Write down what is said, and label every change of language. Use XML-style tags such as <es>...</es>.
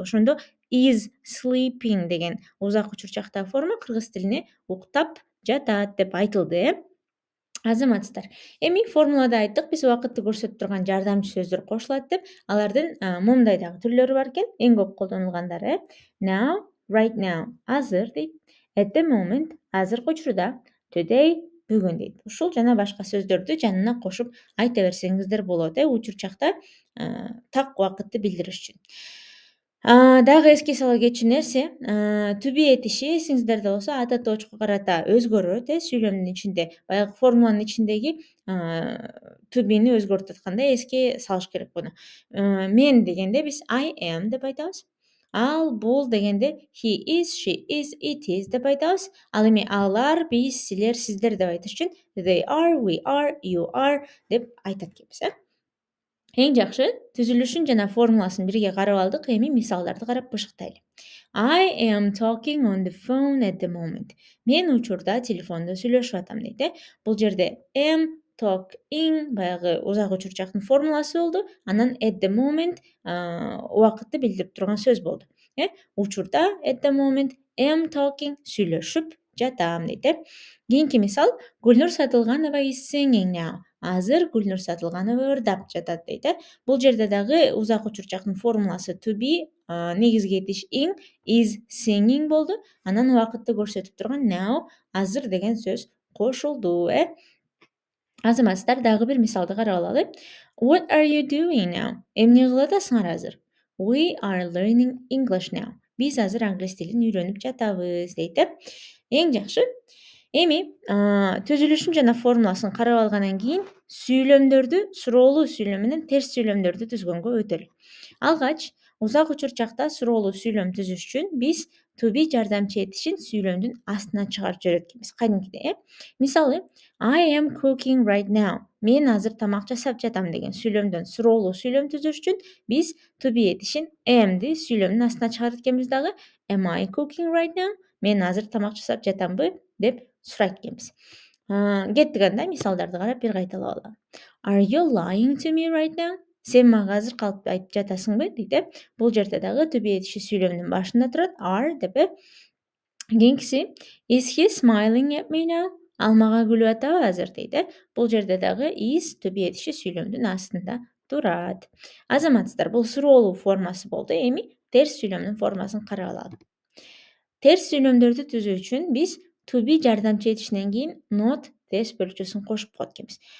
<ky>Ошондо</ky> <en>is sleeping</en> <ky>деген узак учурчактагы форма кыргыз тилине уктап жатат деп айтылды. Азаматсыздар. Эми формулада айттык, биз убакытты көрсөтүп турган жардамчы сөздөр кошулат деп. Алардын момундай дагы түрлөрү бар экен. Эң көп колдонулгандары</ky> <en>now, right now,</en> <ky>азыр дейт.</ky> <en>At the moment,</en> <ky>азыркы учурда. Today, бүгүн дейт. Ушул жана башка сөздөрдү жанына кошуп айта берсеңиздер болот, учурчакта так убакытты билдириш үчүн. Дагы эске сала кетчү нерсе, to be этиши эсиңиздерде болсо ата точко карата өзгөрөт, сүйлөмдүн ичинде. Баягы формуланын ичиндеги to be'ни өзгөртүп атканда эске салыш керек буну. Мен дегенде биз</ky> <en>I am</en> <ky>деп айтабыз. Ал, бул дегенде</ky> <en>he is, she is, it is</en> <ky>деп айтабыз. Ал эми алар, биз, силер, сиздер деп айтыш үчүн</ky> <en>they are, we are, you are</en> <ky>деп айтат экенбиз. Эң жакшы түзүлүшүн жана формуласын бирге карап алдык. Эми мисалдарды карап бышыктайлы.</ky> <en>I am talking on the phone at the moment.</en> <ky>Мен учурда телефондо сүйлөшүп атам дейт. Бул жерде am, talking баягы узак учурчактын формуласы болду. Анан</ky> <en>at the moment</en> <ky>убакытты билдирип турган сөз болду. Учурда</ky> <en>at the moment am talking</en> <ky>сүйлөшүп жатам дейт. Кийинки мисал, Гүлнур Сатылганова</ky> <en>is singing now.</en> <ky>Азыр Гүлнур Сатылганова ырдап жатат дейт. Бул жерде дагы узак учурчактын формуласы to be, негизги этиш ing,</ky> <en>is singing</en> <ky>болду. Анан убакытты көрсөтүп турган now, азыр деген сөз кошулду. Азаматсыздар, дагы бир мисалды карап алалы.</ky> <en>What are you doing now?</en> <ky>Эмне кылып атасыңар азыр?</ky> <en>We are learning English now.</en> <ky>Биз азыр англис тилин үйрөнүп жатабыз дейт. Эң жакшы. Эми түзүлүшүн жана формуласын карап алгандан кийин сүйлөмдөрдү суроолуу сүйлөм менен терс сүйлөмдөрдү түзгөнгө өтөлү. Алгач, узак учурчакта суроолуу сүйлөм түзүш үчүн биз to be жардамчы этишин сүйлөмдүн астына чыгарып жиберет экенбиз кадимкидей.</ky> <en>Мисалы, I am cooking right now.</en> <ky>Мен азыр тамак жасап жатам деген сүйлөмдөн суроолуу сүйлөм түзүш үчүн биз to be этишин am'ди сүйлөмдүн астына чыгарат экенбиз дагы.</ky> <en>Am I cooking right now?</en> <ky>Мен азыр тамак жасап жатамбы деп сурайт экенбиз. Кеттик анда мисалдарды карап бир кайталап алалы.</ky> <en>Are you lying to me right now?</en> <ky>Сен мага азыр калп айтып жатасыңбы дейт. Бул жерде дагы to be этиши сүйлөмдүн башында турат. Are деп.</ky> <en>Кийинкиси is he smiling at me now?</en> <ky>Ал мага күлүп атабы азыр дейт. Бул жерде дагы is to be этиши сүйлөмдүн астында турат. Азаматсыздар, бул суроолуу формасы болду. Эми терс сүйлөмдүн формасын карап алалы. Терс сүйлөмдөрдү түзүү үчүн биз to be жардамчы этишинен кийин not терс бөлүкчөсүн кошуп коет экенбиз.</ky>